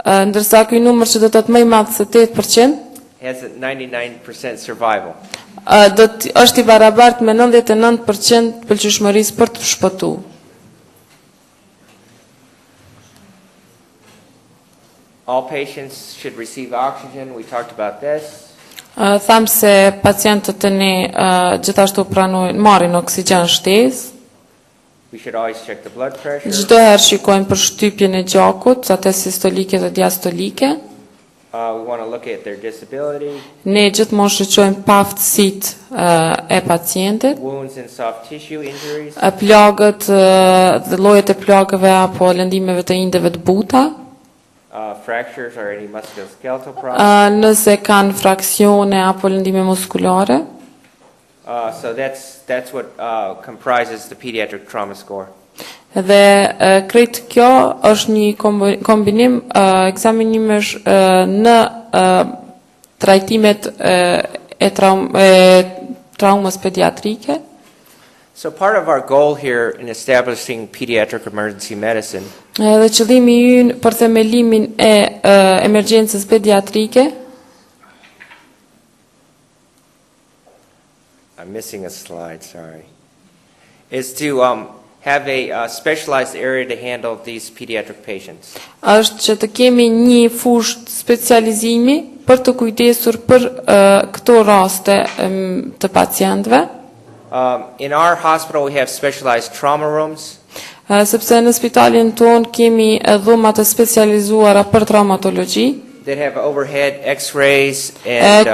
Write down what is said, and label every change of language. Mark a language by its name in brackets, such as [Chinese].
[Albanian] Ndërsa ky numër që do të thotë më i madh se 8% [English] has a 99% survival. [Albanian] është i barabartë me 99% pëlqyeshmërisë për të shpëtuar. [English] All patients should receive oxygen. We talked about this. [Albanian] Tham se pacientët e ne gjithashtu marrin oksigjen shtesë. [English] We should always check the blood pressure. [Albanian] Çdo herë shikojmë për shtypjen e gjakut, atë sistolike dhe diastolike. [English] We want to look at their disability. [Albanian] Ne gjithmonë shoqërojmë paftësitë e pacientit. [English] Wounds and soft tissue injuries. [Albanian] Plagët dhe llojet e plagëve apo lëndimeve të indeve të buta. [English] Fractures or any musculoskeletal problems. [Albanian] Nëse kanë fraksione apo lëndime muskulare. [English] So that's what comprises the pediatric trauma score. [Albanian] Dhe krejt kjo është një kombinim ekzaminimesh në trajtimet e traumës pediatrike. [English] So part of our goal here in establishing pediatric emergency medicine [Albanian] Dhe qëllimi ynë për themelimin e emergjencës pediatrike. [English] I'm missing a slide, sorry. Is to have a specialized area to handle these pediatric patients. [Albanian] Është që të kemi një fushë specializimi për të kujdesur për këto raste të pacientëve. [English] In our hospital we have specialized trauma rooms. [Albanian] Sepse në spitalin ton kemi dhoma të specializuara për traumatologji. [English] That have overhead x-rays and